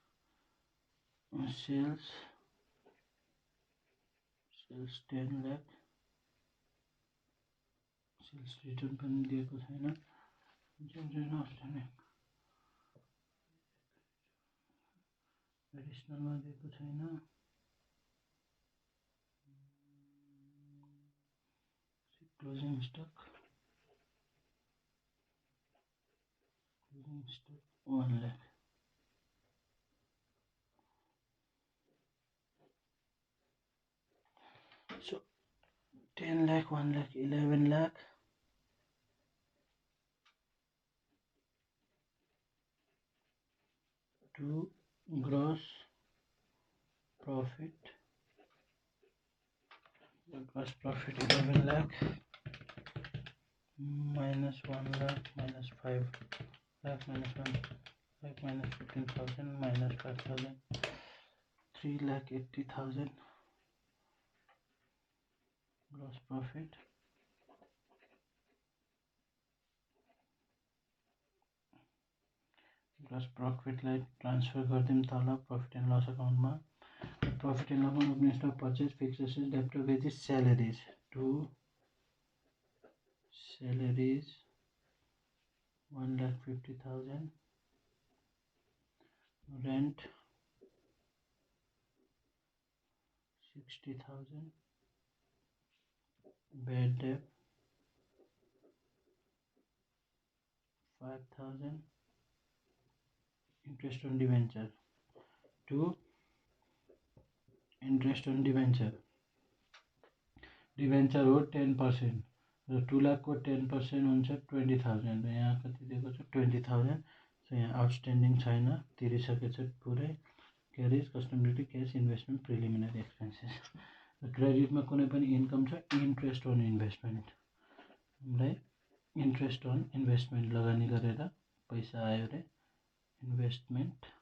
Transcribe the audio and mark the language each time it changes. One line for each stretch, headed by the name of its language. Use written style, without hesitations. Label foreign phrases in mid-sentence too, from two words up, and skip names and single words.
Nepali: सेल्स 10 लाख
English: sales return
Nepali: पनि दिएको छैन एडिसनलमा दिएको छैन
English: closing stock 1 लाख so 10 lakh 1 lakh 11 lakh to gross profit 11 lakh minus 1 lakh minus 5 lakh minus 1 lakh minus 15,000 minus 5,000 3,80,000 gross profit
Nepali: लाई ट्रान्सफर गरिदिउँ तल
English: profit and loss accountमा profit and loss account of purchase fixed assets debt wages salaries to सैलरीज 1,50,000 रेंट 60,000 bad debt 5,000 interest on debenture to interest on debenture
Nepali: हो 10% र 2 लाख को 10% हुन्छ 20,000 यहाँ कति दिएको छ 20,000 सो यहाँ आउटस्ट्यान्डिङ छैन तिरिसकेछ पुरै
English: carriage custom duty cash investment preliminary expenses
Nepali: क्रेडिटमा कुनै पनि इन्कम छ
English: interest on investment
Nepali: हामीलाई
English: interest on investment
Nepali: लगानी गरेर पैसा आयो रे इन्भेस्टमेन्ट